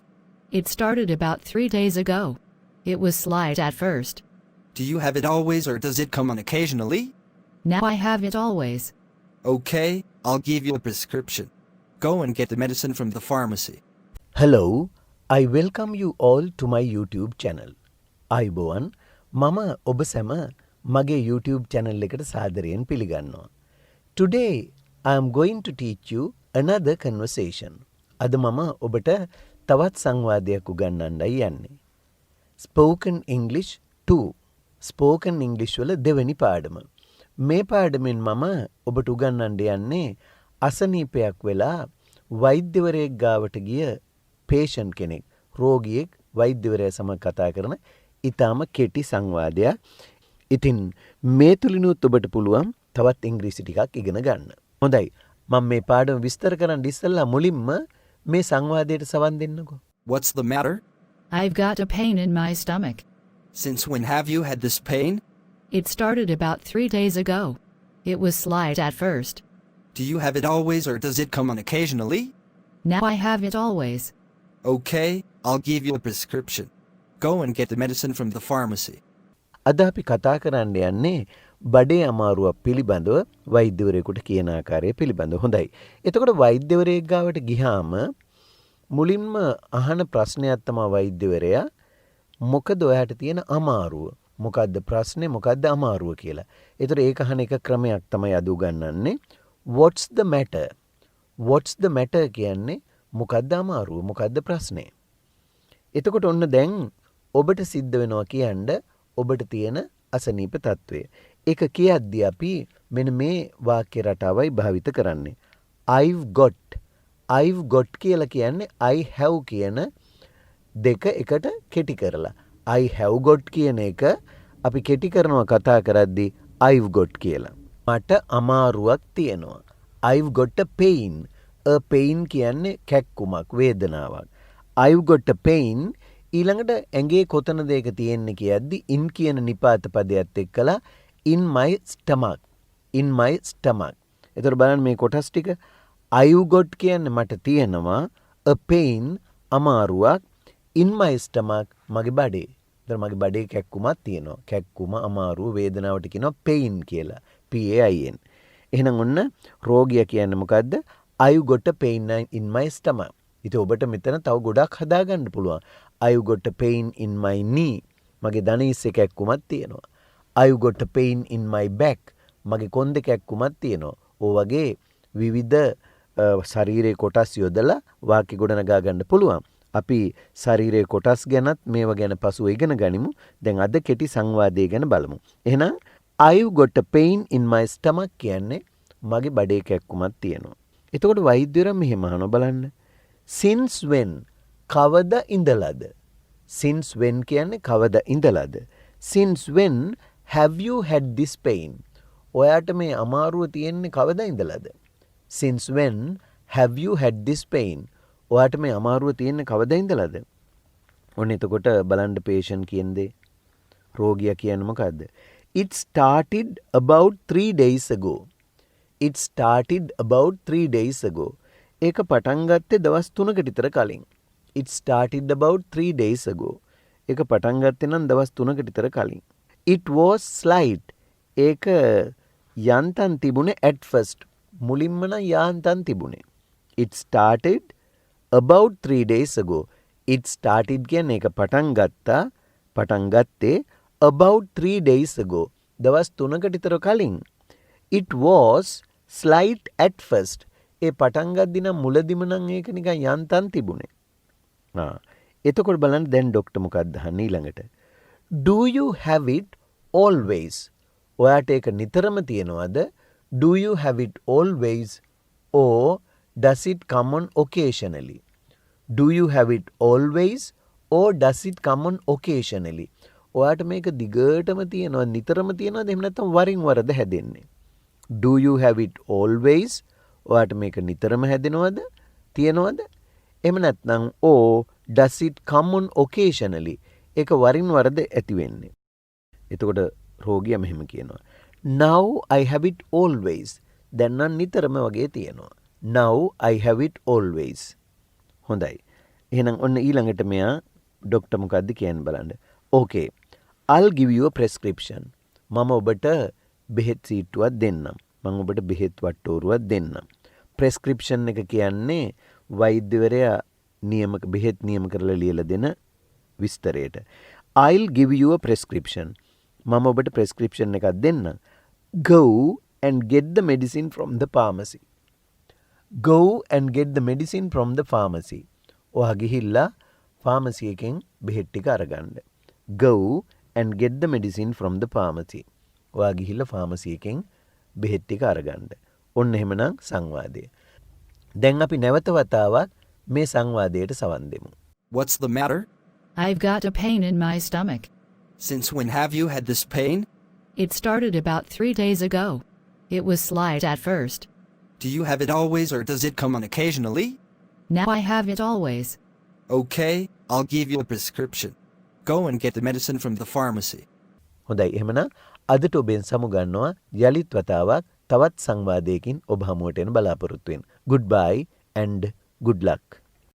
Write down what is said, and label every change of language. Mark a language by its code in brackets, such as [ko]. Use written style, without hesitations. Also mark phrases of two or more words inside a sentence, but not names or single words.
[en] It started about 3 days ago. It was slight at first. Do you have it always or does it come on occasionally? Now I have it always. Okay, I'll give you a prescription. Go and get the medicine from the pharmacy. Hello, I welcome you all to my YouTube channel. [si] අයිබෝවන් මම ඔබ සැම මගේ YouTube channel එකට සාදරයෙන් පිළිගන්නවා. [en] Today I am going to teach you another conversation. [si] අද මම ඔබට තවත් සංවාදයක් උගන්වන්නයි යන්නේ. Spoken English 2. Spoken English වල දෙවෙනි පාඩම. මේ පාඩමෙන් මම ඔබට උගන්වන්න යන්නේ අසනීපයක් වෙලා වෛද්‍යවරයෙක් ගාවට ගිය patient කෙනෙක් රෝගියෙක් වෛද්‍යවරයා සමග කතා කරන ඊටාම කෙටි සංවාදයක්. ඉතින් මේ තුලිනුත් ඔබට පුළුවන් තවත් ඉංග්‍රීසි ටිකක් ඉගෙන ගන්න. හොඳයි. මම මේ පාඩම විස්තර කරන්න ඉස්සෙල්ලා මුලින්ම මේ සංවාදයට සවන් දෙන්නකෝ. [en] What's the matter? I've got a pain in my stomach. Since when have you had this pain? It started about 3 days ago. It was slight at first. Do you have it always or does it come on occasionally? Now I have it always. Okay, I'll give you a prescription. Go and get the medicine from the pharmacy. [si] අද අපි කතා කරන්න යන්නේ බඩේ අමාරුවක් පිළිබඳව වෛද්‍යවරයෙකුට කියන ආකාරය පිළිබඳව. හොඳයි. එතකොට වෛද්‍යවරයෙක් ගාවට ගියාම මුලින්ම අහන ප්‍රශ්නයක් තමයි වෛද්‍යවරයා මොකද ඔයාට තියෙන අමාරුව? මොකද්ද ප්‍රශ්නේ? මොකද්ද අමාරුව කියලා. ඒතර ඒක අහන එක ක්‍රමයක් තමයි අද උගන්වන්නේ. [en] What's the matter? What's the matter [si] කියන්නේ මොකද්ද අමාරුව? මොකද්ද ප්‍රශ්නේ? එතකොට ඔන්න දැන් ඔබට සිද්ධ වෙනවා කියන්න ඔබට තියෙන අසනීප තත්වය. ඒක කියද්දී අපි මෙන්න මේ වාක්‍ය රටාවයි භාවිත කරන්නේ. [en] I've got [si] කියලා කියන්නේ [en] I have [si] කියන දෙක එකට කෙටි කරලා. [en] I have got [si] කියන එක අපි කෙටි කරනවා කතා කරද්දී [en] I've got [si] කියලා. මට අමාරුවක් තියෙනවා. [en] I've got a pain. A pain [si] කියන්නේ කැක්කුමක් වේදනාවක්. [en] I've got a pain [si] ඊළඟට ඇඟේ කොතනද ඒක තියෙන්නේ කියද්දි in කියන නිපාත පදයට එක්කලා [en] in my stomach. [si] එතකොට බලන්න මේ කොටස් ටික [en] I've got [si] කියන්නේ මට තියෙනවා [en] a pain [si] අමාරුවක් [en] in my stomach [si] මගේ බඩේ. එතකොට මගේ බඩේ කැක්කුමක් තියෙනවා. කැක්කුම අමාරුව වේදනාවට කියනවා pain කියලා. PAIN. එහෙනම් ඔන්න රෝගියා කියන්නේ මොකද්ද? [en] I've got a pain in my stomach. [si] ඉතින් ඔබට මෙතන තව ගොඩක් හදාගන්න පුළුවන්. [en] I've got a pain in my knee. [si] මගේ දණහිස්සේ කැක්කුමක් තියෙනවා. [en] I've got a pain in my back. [si] මගේ කොන්දේ කැක්කුමක් තියෙනවා. ඔය වගේ විවිධ ශරීරයේ කොටස් යොදලා වාක්‍ය ගොඩනගා ගන්න පුළුවන්. අපි ශරීරයේ කොටස් ගැනත් මේවා ගැන පසුව ඉගෙන ගනිමු. දැන් අද කෙටි සංවාදය ගැන බලමු. එහෙනම් [en] I've got a pain in my stomach [si] කියන්නේ මගේ බඩේ කැක්කුමක් තියෙනවා. එතකොට වෛද්‍යවරයා මෙහෙම අහනවා බලන්න. [en] Since when? [si] කවද ඉඳලාද? [en] Since when [si] කියන්නේ කවද ඉඳලාද? [en] Since when have you had this pain? [si] ඔයාට මේ අමාරුව තියෙන්නේ කවද ඉඳලාද? [en] Since when have you had this pain? [si] ඔයාට මේ අමාරුව තියෙන්නේ කවද ඉඳලාද? ඔන්න එතකොට බලන්න patient කියන්නේ රෝගියා කියන්නේ මොකද්ද? [en] It started about 3 days ago. It started about 3 days ago. [si] ඒක පටන් ගත්තේ දවස් 3කට විතර කලින්. [en] It started about 3 days ago. [si] ඒක පටන් ගත්තේ නම් දවස් 3කට විතර කලින්. [en] It was slight. [si] ඒක යන්තම් තිබුණේ [en] at first. [si] මුලින්ම නම් යන්තම් තිබුණේ. [en] It started about 3 days ago. It started [si] කියන්නේ ඒක පටන් ගත්තේ [en] about 3 days ago. [si] දවස් 3කට විතර කලින්. [en] It was slight at first. [si] ඒ පටන් ගද්දි නම් මුලදිම නම් ඒක නිකන් යන්තම් තිබුණේ. එතකොට බලන්න දැන් ડોක්ටර් මොකක්ද අහන්නේ ඊළඟට. [en] Do you have it always? [si] ඔයාට ඒක නිතරම තියෙනවද? [en] Do you have it always or does it come on occasionally? Do you have it always or does it come on occasionally? [si] ඔයාට මේක දිගටම තියෙනවද නිතරම තියෙනවද එහෙම නැත්නම් වරින් වරද හැදෙන්නේ? [en] Do you have it always? [si] ඔයාට මේක නිතරම හැදෙනවද? තියෙනවද? එහෙම නැත්නම් [en] or does it come on occasionally? [si] ඒක වරින් වරද ඇති වෙන්නේ. එතකොට රෝගියා මෙහෙම කියනවා. [en] Now I have it always. [si] දැන් නම් නිතරම වගේ තියෙනවා. [en] Now I have it always. [si] හොඳයි. එහෙනම් ඔන්න ඊළඟට මෙයා ડોක්ටර් මොකද්ද කියන්නේ බලන්න. [en] Okay. I'll give you a prescription. [si] මම ඔබට බෙහෙත් සීට්ටුවක් දෙන්නම්. මම ඔබට බෙහෙත් වට්ටෝරුවක් දෙන්නම්. prescription එක කියන්නේ වෛද්‍යවරයා බෙහෙත් නියම කරලා ලියලා දෙන විස්තරයට. [en] I'll give you a prescription. [si] මම ඔබට prescription එකක් දෙන්නම්. [en] Go and get the medicine from the pharmacy. Go and get the medicine from the pharmacy. [si] ඔයා ගිහිල්ලා pharmacy එකෙන් බෙහෙත් ටික අරගන්න. [en] Go and get the medicine from the pharmacy. [si] ඔයා ගිහිල්ලා pharmacy එකෙන් බෙහෙත් ටික අරගන්න. ඔන්න එහෙමනම් සංවාදය. දැන් අපි නැවත වතාවක් මේ සංවාදයට සවන් දෙමු. [en] What's the matter? I've got a pain in my stomach. Since when have you had this pain? It started about 3 days ago. It was slight at first. Do you have it always or does it come on occasionally? Now I have it always. Okay, I'll give you a prescription. Go and get the medicine from the pharmacy. [si] හොඳයි එහෙමනම් අදට ඔබෙන් සමුගන්නවා යලිත් වතාවක් තවත් සංවාදයකින් ඔබ හමුවට එන බලාපොරොත්තු වෙන. [en] Goodbye and good luck.